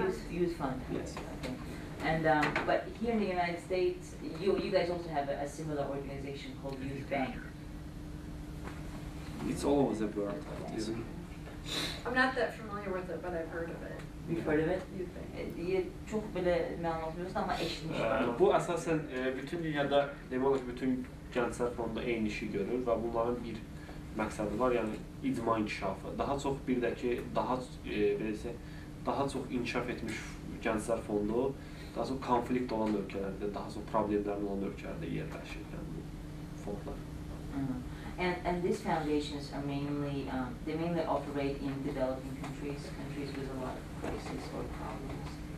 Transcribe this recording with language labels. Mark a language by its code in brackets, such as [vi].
[en] Youth Fund. Yes. Okay. And but here in the United States, you guys also have a similar organization called Youth Bank. It's all over the world. I'm not that familiar with it, but I've heard of it. You've heard of it? Youth Bank. [az] Çox belə məlumat biliyorsun amma eşitmişəm. Bu əsasən bütün dünyada demək olar ki, bütün Gənclər Fondu eyni işi görür və bunların bir məqsədi var, yəni icma inkişafı. Daha çox bir də ki, daha çox inkişaf etmiş Gənclər Fondu, daha çox konflikt olan ölkələrdə, daha çox problemlərin olan ölkələrdə yerləşir, yəni bu fondlar. [en] And these foundations are mainly, they mainly operate in developing countries with a lot of crises or problems.